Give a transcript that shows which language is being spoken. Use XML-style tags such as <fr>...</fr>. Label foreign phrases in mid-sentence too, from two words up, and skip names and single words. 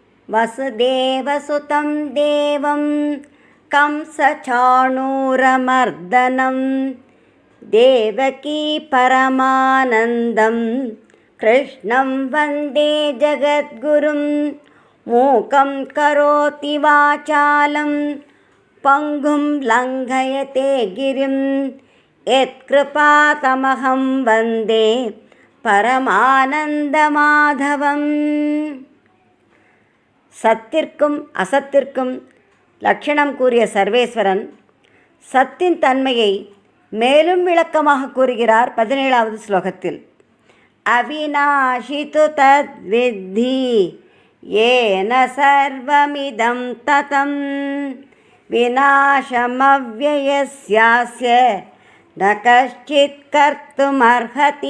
<sa>वसुदेवसुतं देवं कंसचाणूरमर्दनं देवकी परमानन्दं कृष्णं वन्दे जगद्गुरुं मूकं करोति वाचालं पङ्गुं लङ्घयते गिरिं यत्कृपातमहं वन्दे பரமானந்தமாதவம்.</sa> <ta>சத்திற்கும் அசத்திற்கும் லட்சணம் கூறிய சர்வேஸ்வரன் சத்தின் தன்மையை மேலும் விளக்கமாக கூறுகிறார் 17வது ஸ்லோகத்தில்.</ta> <sa>अविनाशि तु तद्विद्धि येन सर्वमिदं ततम् विनाशमव्ययस्यास्य न कश्चित् कर्तुमर्हति.</sa>